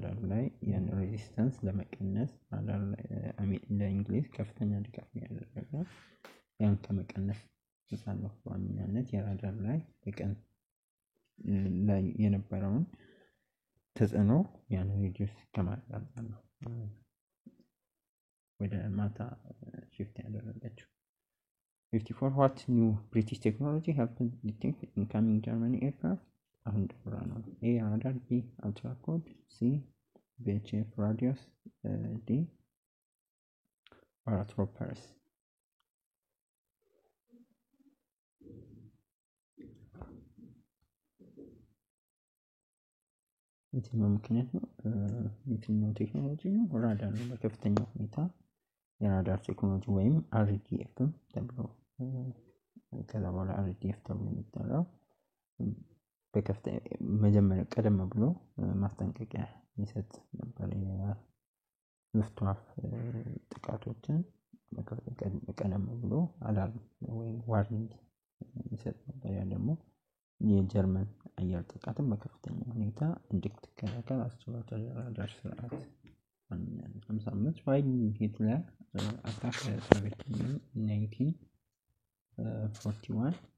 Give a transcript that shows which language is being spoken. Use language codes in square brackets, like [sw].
[am] ላይ ያን ሬዚስታንስ ለመቀነስ ራዳር ላይ ለእንግሊዝ ከፍተኛ ድጋፍ ያደረገው ያን ከመቀነስ ተሳነው በዋናነት የራዳር ላይ በቀን ላይ የነበረውን ተጽዕኖ ያን ሪዲዩስ ከማድረግ ነው ወደ ማታ shift ያደረገችው። [en] 54 What new British technology helped detect incoming German aircraft? [am] አሁን ደብራ ነው [en] A. Radar. B. Ultra code. C. VHF radius D paratroopers [am] የትኛው ምክንያት ነው? የትኛው ቴክኖሎጂ ነው? ራዳር ነው። በከፍተኛ ሁኔታ የራዳር ቴክኖሎጂ ወይም RDF ተብሎ ከዛ በኋላ RDF ተብሎ የሚጠራው በከፍተኛ መጀመሪያ ቀደም ብሎ ማስጠንቀቂያ ይሰጥ ነበር። የሉፍትዋፍ ጥቃቶችን ቀደም ብሎ አላርም ወይም ዋርኒንግ ይሰጥ ነበር። ያ ደግሞ የጀርመን አየር ጥቃትን በከፍተኛ ሁኔታ እንድትከላከል አስችሏታል። የራዳር ስርዓት 55 [en] while Hitler attacked the Soviet Union in 1941